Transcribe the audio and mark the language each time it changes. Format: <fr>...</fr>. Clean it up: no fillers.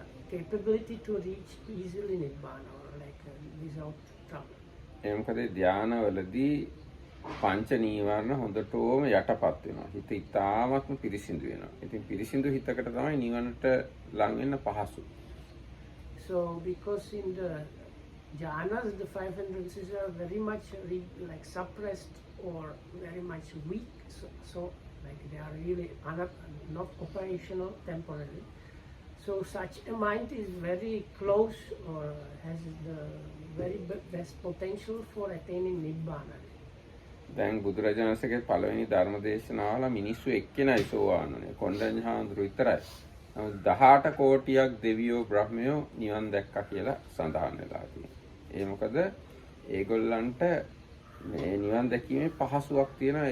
<en>capability to reach easily Nibbana or like without trouble.</en> <si>ඒ මොකද ධානවලදී පංච නීවරණ හොඳටම යටපත් වෙනවා. හිත ඉතාමත්ම පිරිසිදු වෙනවා. ඉතින් පිරිසිදු හිතකට තමයි නිවනට ලං වෙන්න පහසු.</si> <en>So because in the jhanas, the 5 senses are very much like suppressed or very much weak, so like they are really not operational temporarily. So such a mind is very close or has the very best potential for attaining Nibbana.</en> <si>දැන් බුදුරජාණන්සේගේ පළවෙනි ධර්ම දේශනාවල මිනිස්සු එක්කෙනයි සෝවාන් වුනේ. කොණ්ඩඤ්ඤ හාමුදුරුවෝ විතරයි. නමුත් 18 කෝටියක් දෙවියෝ බ්‍රහ්මයෝ නිවන් දැක්කා කියලා සඳහන් වෙලා තියෙනවා. ඒ මොකද ඒගොල්ලන්ට මේ නිවන් දැකීමේ පහසුවක් තියෙනවා.</si>